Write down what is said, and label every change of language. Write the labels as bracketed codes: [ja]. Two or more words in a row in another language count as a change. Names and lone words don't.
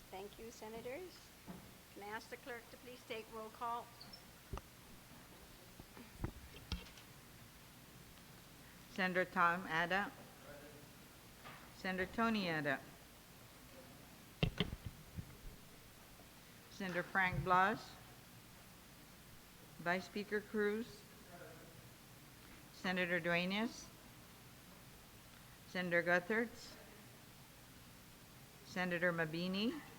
[en] Thank you, Senators. Can I ask the clerk to please take roll call? Senator Tom Ada. Senator Tony Ada. Senator Frank Blas. Vice Speaker Cruz. Senator Duenas. Senator Guthertz. Senator Mabini.